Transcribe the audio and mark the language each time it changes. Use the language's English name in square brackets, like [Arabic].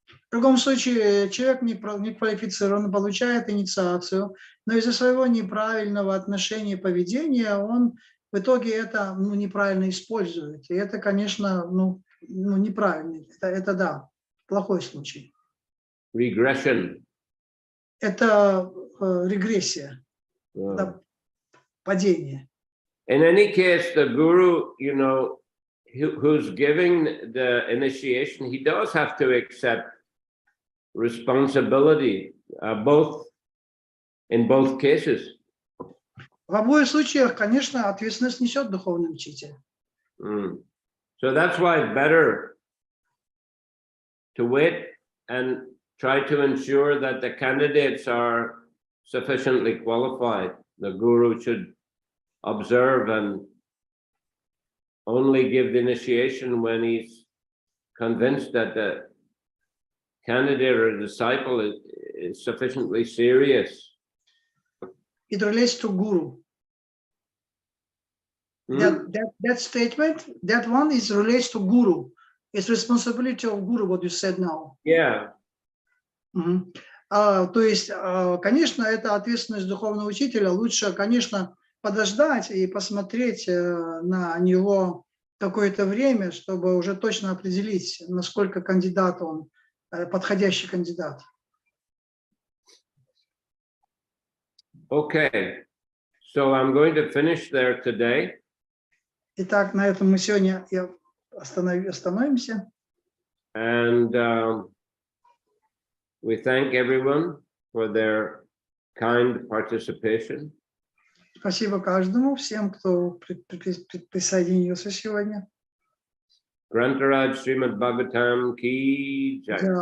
[Russian] В другом случае человек не квалифицирован, получает инициацию, но из-за своего неправильного отношения и поведения он в итоге это неправильно использует. И это, конечно, неправильно. Это да, плохой случай. [English] Regression. [Russian] Это регрессия, это падение. [English] In any case, the guru, you know, who's giving the initiation, he does have to accept responsibility, in both cases. [Russian] В обоих случаях, конечно, ответственность несет духовный учитель. [English] So that's why it's better to wait and try to ensure that the candidates are sufficiently qualified. The guru should observe and only give the initiation when he's convinced that the candidate or disciple is sufficiently serious. It relates to guru. That statement, that one is relates to guru. It's responsibility of guru, what you said now. Yeah. [Russian] То есть, конечно, это ответственность духовного учителя. Лучше, конечно, подождать и посмотреть на него какое-то время, чтобы уже точно определить, насколько кандидат он, подходящий кандидат. Okay, so I'm going to finish there today. Итак, на этом мы сегодня остановимся. And we thank everyone for their kind participation. Спасибо каждому, всем, кто присоединился сегодня. Grantaraj Шримад Бхагаватам ki jai.